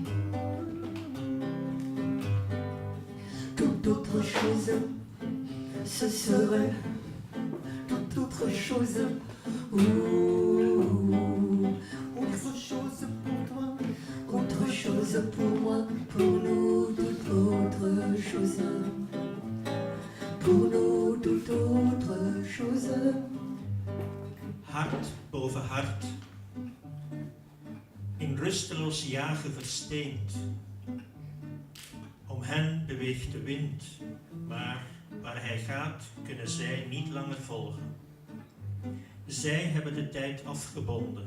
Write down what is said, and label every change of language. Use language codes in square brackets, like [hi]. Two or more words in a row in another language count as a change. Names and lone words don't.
[fr] Toute autre chose, ce serait toute autre chose. Autre chose pour toi, autre chose pour moi, pour nous toute autre chose. Pour nous toute autre chose. [nl] Hart boven hart. In rusteloos jagen versteend. Om hen beweegt de wind, maar waar hij gaat kunnen zij niet langer volgen. Zij hebben de tijd afgebonden.